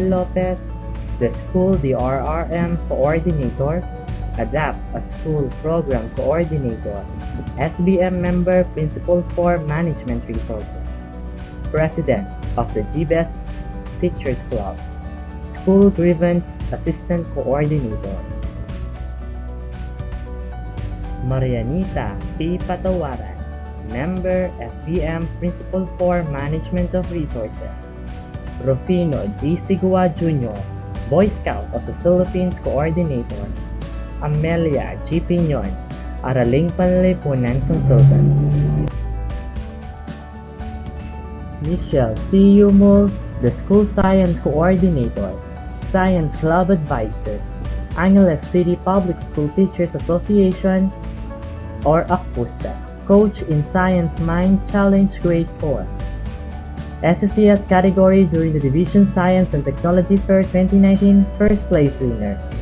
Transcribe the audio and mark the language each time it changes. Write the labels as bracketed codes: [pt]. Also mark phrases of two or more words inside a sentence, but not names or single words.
[en] Lopez, the School DRRM Coordinator, ADAPT, a School Program Coordinator, SBM Member Principal 4 Management Resources, President of the GBES Teachers Club, School Grievance Assistant Coordinator. Marianita P. Patawaran, Member SBM Principal 4 Management of Resources. Rufino D. Sigua Jr., Boy Scout of the Philippines Coordinator. Amelia G. Piñon, Araling Panlipunan Consultant. Michelle C. Yumul, the School Science Coordinator, Science Club Advisor, Angeles City Public School Teachers Association, or ACPUSTA, Coach in Science Mind Challenge Grade 4. SSCS category during the Division Science and Technology Fair 2019 First Place Winner.